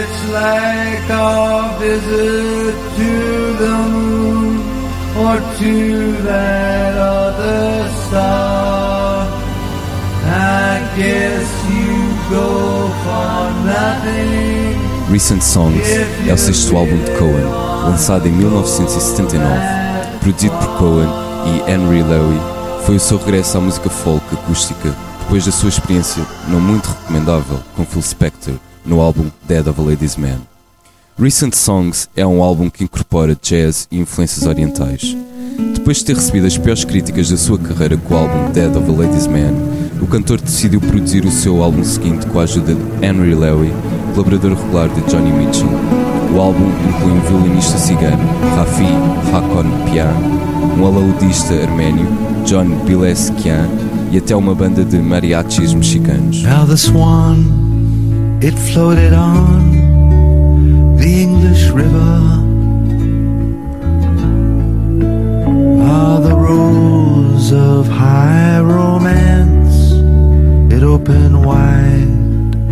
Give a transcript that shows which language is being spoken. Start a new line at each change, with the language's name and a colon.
English: like our visit to the moon or to that other star. I guess you go for nothing.
Portuguese: Recent Songs é o sexto álbum de Cohen, lançado em 1979. Produzido por Cohen e Henry Lowy, foi o seu regresso à música folk acústica depois da sua experiência não muito recomendável com Phil Spector no álbum Dead of a Ladies Man. Recent Songs é um álbum que incorpora jazz e influências orientais. Depois de ter recebido as piores críticas da sua carreira com o álbum Dead of a Ladies Man, o cantor decidiu produzir o seu álbum seguinte com a ajuda de Henry Lowy, colaborador regular de Joni Mitchell. O álbum inclui um violinista cigano, Rafi Hakon Pyar, um alaudista arménio, John Bilesikian, e até uma banda de mariachis mexicanos.
English: Now the swan, it floated on the English River. Ah, the rose of high romance, it opened wide.